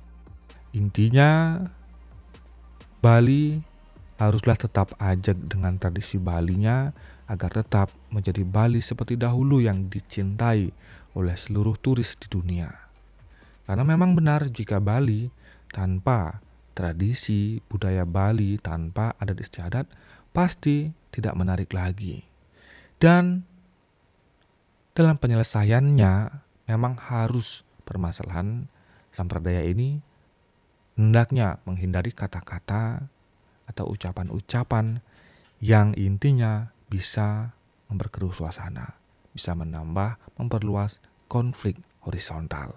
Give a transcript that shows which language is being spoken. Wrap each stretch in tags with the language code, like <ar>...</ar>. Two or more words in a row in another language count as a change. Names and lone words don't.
<id>Intinya, Bali haruslah tetap ajak dengan tradisi Balinya agar tetap menjadi Bali seperti dahulu yang dicintai oleh seluruh turis di dunia. Karena memang benar jika Bali tanpa tradisi budaya Bali, tanpa adat istiadat, pasti tidak menarik lagi. Dan dalam penyelesaiannya memang harus permasalahan sampradaya ini hendaknya menghindari kata-kata atau ucapan-ucapan yang intinya bisa memperkeruh suasana, bisa memperluas konflik horizontal.</id>